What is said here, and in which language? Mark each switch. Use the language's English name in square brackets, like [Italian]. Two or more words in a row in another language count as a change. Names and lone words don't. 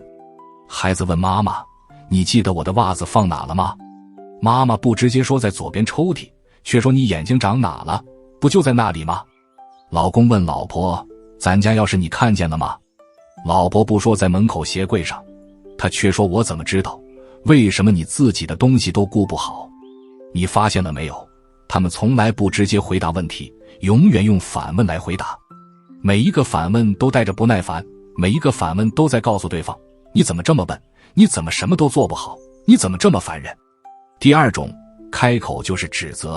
[Chinese] 孩子問媽媽，你記得我的襪子放哪了嗎？媽媽不直接說在左邊抽屜，卻說你眼睛長哪了？不就在那裡嗎？老公問老婆，咱家鑰匙你看見了嗎？老婆不說在門口鞋櫃上，她卻說我怎麼知道？為什麼你自己的東西都顧不好？你發現了沒有？他們從來不直接回答問題，永遠用反問來回答。每一個反問都帶着不耐煩，每一個反問都在告訴對方，你怎麼這麼笨？你怎麼什麼都做不好？你怎麼這麼煩人？第二種，開口就是指責。